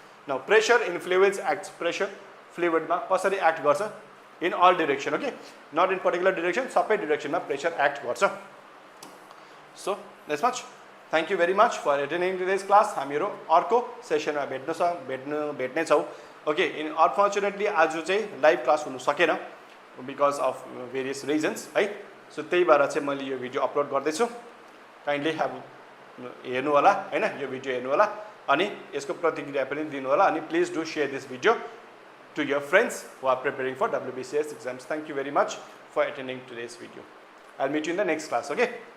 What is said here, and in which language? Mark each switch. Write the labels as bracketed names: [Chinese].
[English] Now pressure in fluids acts. Pressure [Nepali] fluid मा कसरी act गर्छ [English] in all direction. Okay, not in particular direction, [Nepali] सबै direction मा pressure act गर्छ. [English] So that's much. Thank you very much for attending today's class. [Nepali] हामीहरु अर्को सेसनमा भेट्ने छौ. Okay, unfortunately आज चाहिँ लाइभ क्लास हुन सकेन [English] because of various reasons [Nepali] है. So त्यही भएर चाहिँ मैले यो भिडियो अपलोड गर्दै छु. [English] Kindly have [Nepali] हेर्नु होला हैन यो भिडियो हेर्नु होला अनि यसको प्रतिक्रिया पनि दिनु होला [English] अनि please do share this video to your friends who are preparing for WBCS exams. Thank you very much for attending today's video. I'll meet you in the next class. Okay.